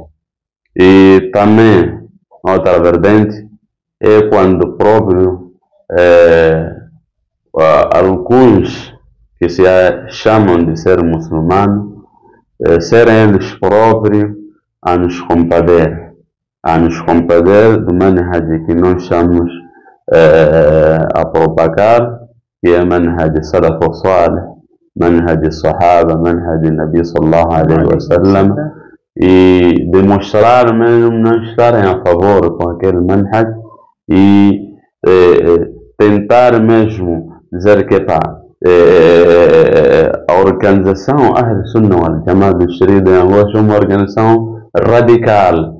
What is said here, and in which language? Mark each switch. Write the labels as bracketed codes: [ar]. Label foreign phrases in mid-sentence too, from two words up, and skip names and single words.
[pt] E também outra vertente é quando próprio alguns que se chamam de ser muçulmanos, serem eles próprios a nos compadecer do manhaj que nós estamos a propagar, que é [ar] منهج سلف صالح منهج صحابة منهج نبي صلى الله عليه وسلم, [pt] e demonstrar mesmo não estarem a favor com aquele manhaj e tentar mesmo dizer que a organização [ar] أهل السنة والجماعة [pt] do Distrito de Angola é uma organização radical.